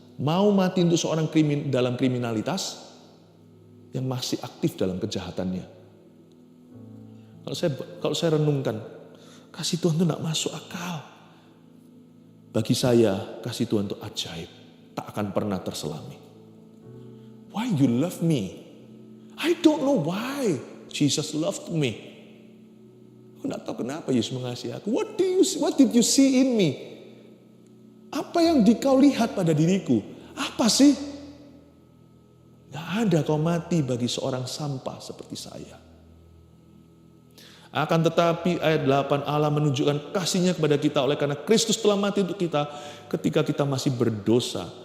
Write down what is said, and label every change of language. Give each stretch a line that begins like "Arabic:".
Indonesian: Mau mati untuk seorang dalam kriminalitas yang masih aktif dalam kejahatannya. Kalau saya renungkan, kasih Tuhan itu gak masuk akal. Bagi saya, kasih Tuhan itu ajaib. Tak akan pernah terselami.
English: Why you love me? I don't know why Jesus loved me.
Indonesian: Aku gak tahu kenapa Yesus mengasihi aku.
English: What did you see in me?
Indonesian: Apa yang kau lihat pada diriku? Apa sih? Gak ada kau mati bagi seorang sampah seperti saya. Akan tetapi ayat 8 Allah menunjukkan kasih-Nya kepada kita oleh karena Kristus telah mati untuk kita ketika kita masih berdosa.